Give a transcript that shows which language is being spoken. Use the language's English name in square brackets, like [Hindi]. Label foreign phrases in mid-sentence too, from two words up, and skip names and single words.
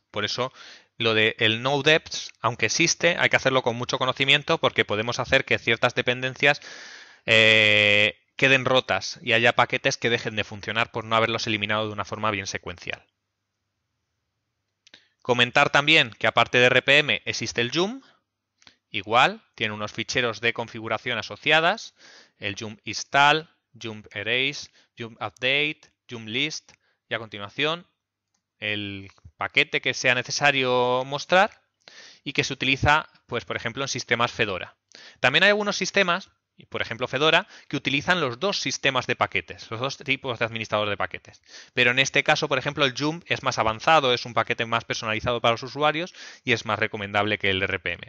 [Spanish] Por eso lo de el no deps, aunque existe, hay que hacerlo con mucho conocimiento porque podemos hacer que ciertas dependencias queden rotas y haya paquetes que dejen de funcionar por no haberlos eliminado de una forma bien secuencial. Comentar también que aparte de RPM existe el yum. Igual, tiene unos ficheros de configuración asociadas, el [English] yum install, yum erase, yum update, yum list [Spanish] y a continuación el paquete que sea necesario mostrar y que se utiliza, pues por ejemplo, en sistemas Fedora. También hay algunos sistemas, por ejemplo Fedora, que utilizan los dos sistemas de paquetes, los dos tipos de administrador de paquetes. Pero en este caso, por ejemplo, el yum es más avanzado, es un paquete más personalizado para los usuarios y es más recomendable que el RPM.